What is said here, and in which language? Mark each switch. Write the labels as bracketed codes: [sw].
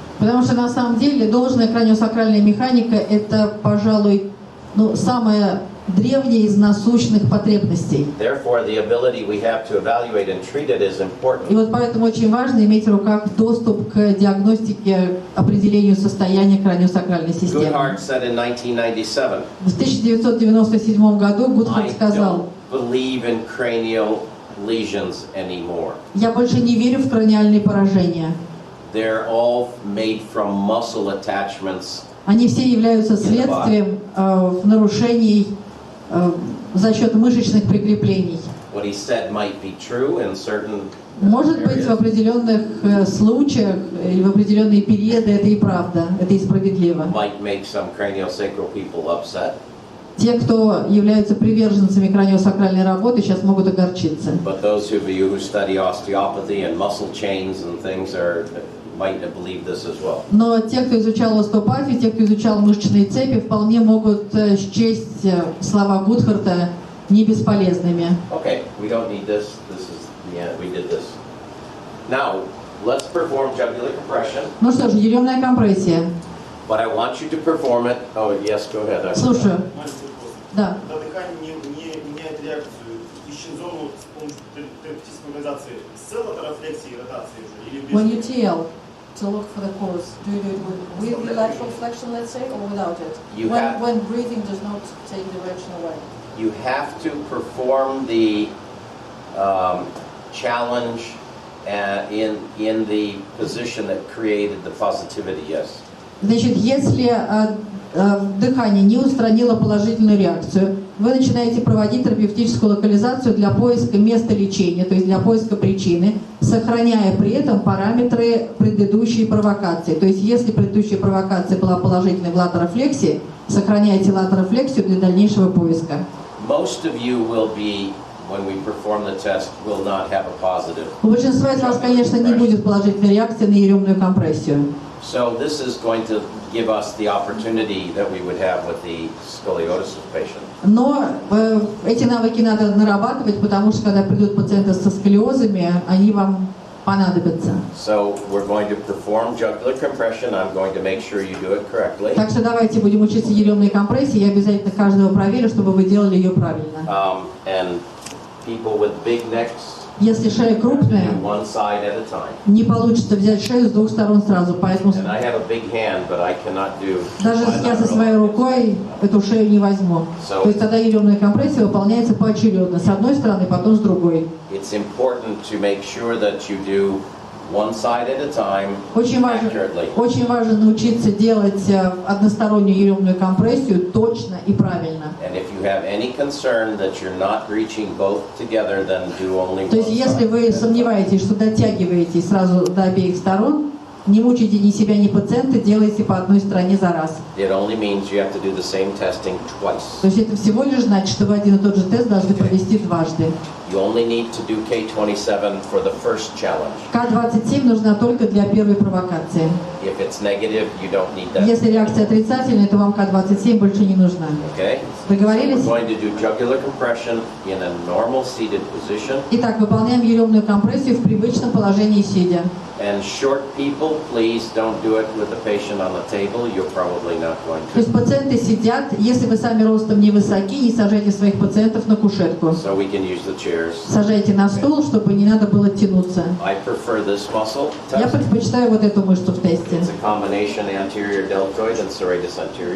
[ru] Потому что на самом деле должная краниосакральная механика – это, пожалуй, самая древняя из насущных потребностей. [en] Therefore, the ability we have to evaluate and treat it is [ru] И [en] important. [ru] вот поэтому очень важно иметь в руках доступ к диагностике, определению состояния краниосакральной системы. [en] Goodhart said in 1997, [ru] В 1997 году Гудхарт [en] I [ru] сказал: [en] don't believe in cranial lesions anymore. [ru] «Я больше не верю в краниальные поражения. [en] They're all made from muscle attachments. [ru] Они все являются следствием нарушений за счет мышечных прикреплений». [en] What he said might be true in certain [ru] Может быть, в [en] areas. [ru] определенных случаях или в определенные периоды это и правда, это и справедливо. [en] Might make some craniosacral people upset. [ru] Те, кто являются приверженцами краниосакральной работы, сейчас могут огорчиться. [en] But those of you who study osteopathy and muscle chains and things might believe this as well. [ru] Но те, кто изучал остеопатию, те, кто изучал мышечные цепи, вполне могут счесть слова Гудхарта не бесполезными. [en] Okay, we don't need this. This is the end. We did this. Now, let's perform jugular compression. [ru] Ну что ж, еремная компрессия. [en] But I want you to perform it. Oh, yes, go ahead. [ru] Слушаю. Да. Когда дыхание не меняет реакцию, ищем зону с помощью терапевтической локализации с латерофлексией и ротацией уже или без? [en] When you tell to look for the cause, do you do it with the lateral flexion, let's say, or without it? When breathing does not take direction away. You have to perform the challenge in the position that created the positivity, yes. [ru] Значит, если дыхание не устранило положительную реакцию, вы начинаете проводить терапевтическую локализацию для поиска места лечения, то есть для поиска причины, сохраняя при этом параметры предыдущей провокации. То есть если предыдущая провокация была положительной в латерофлексии, сохраняйте латерофлексию для дальнейшего поиска. [en] Most of you will be, when we perform the test, will not have a positive. [ru] У большинства из вас, конечно, не будет положительной реакции на еремную компрессию. [en] So this is going to give us the opportunity that we would have with the scoliosis patient. [ru] Но эти навыки надо нарабатывать, потому что когда придут пациенты со сколиозами, они вам понадобятся. [en] So we're going to perform jugular compression. I'm going to make sure you do it correctly. [ru] Так что давайте будем учиться еремной компрессии. Я обязательно каждого проверю, чтобы вы делали ее правильно. [en] And people with big necks, [ru] если шея крупная, [en] one side at a time. [ru] Не получится взять шею с двух сторон сразу, поэтому [en] And I have a big hand, but I cannot do. [ru] Даже если я со своей рукой эту шею не возьму. То есть тогда еремная компрессия выполняется поочередно, с одной стороны, потом с другой. [en] It's important to make sure that you do one side at a time accurately. [ru] Очень важно научиться делать одностороннюю еремную компрессию точно и правильно. [en] And if you have any concern that you're not reaching both together, then do only one side. [ru] То есть если вы сомневаетесь, что дотягиваете сразу до обеих сторон, не мучайте ни себя, ни пациента, делайте по одной стороне за раз. [en] It only means you have to do the same testing twice. [ru] То есть это всего лишь значит, что вы один и тот же тест должны провести дважды. [en] You only need to do K27 for the first challenge. [ru] К27 нужна только для первой провокации. [en] If it's negative, you don't need that. [ru] Если реакция отрицательная, то вам К27 больше не нужна. [en] Okay? [ru] Договорились? [en] So we're going to do jugular compression in a normal seated position. [ru] Итак, выполняем еремную компрессию в привычном положении сидя. [en] And short people, please don't do it with the patient on the table. You're probably not going to. [ru] То есть пациенты сидят, если вы сами ростом невысоки, не сажайте своих пациентов на кушетку. [en] So we can use the chairs. [ru] Сажайте на стул, чтобы не надо было тянуться. [en] I prefer this muscle [ru] Я [en] test. [ru] предпочитаю вот эту мышцу в тесте. [en] It's a combination anterior deltoid and serratus anterior.